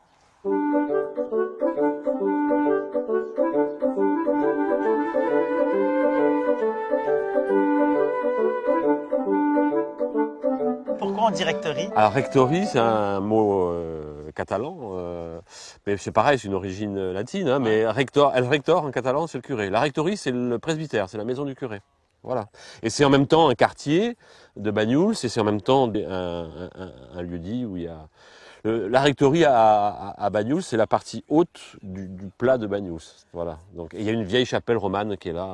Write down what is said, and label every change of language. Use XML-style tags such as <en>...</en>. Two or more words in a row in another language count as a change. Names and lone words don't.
<fr>Pourquoi on dit rectorie? Alors, rectorie, c'est un mot catalan, mais c'est pareil, c'est une origine latine, hein, mais rector,</fr> <ca>el rector</ca> <fr>en catalan, c'est le curé. La rectorie, c'est le presbytère, c'est la maison du curé. Voilà. Et c'est en même temps un quartier de Banyuls, et c'est en même temps un lieu-dit où il y a... la rectorie à Banyuls, c'est la partie haute du plat de Banyuls. Voilà. Donc, et il y a une vieille chapelle romane qui est là.</fr>